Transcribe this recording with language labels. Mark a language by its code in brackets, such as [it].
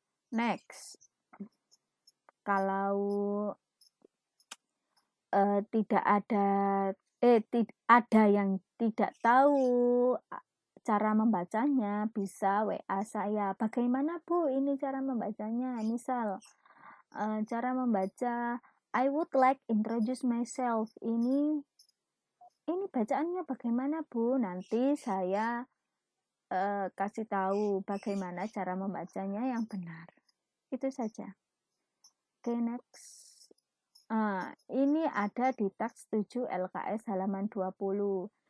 [id] Next, kalau tidak ada yang tidak tahu cara membacanya, bisa WA saya. Bagaimana Bu ini cara membacanya? Misal cara membaca [en] I would like introduce myself. [id] Ini bacaannya bagaimana Bu? Nanti saya kasih tahu bagaimana cara membacanya yang benar. Itu saja. Oke, next. Ini ada di teks 7 LKS halaman 20.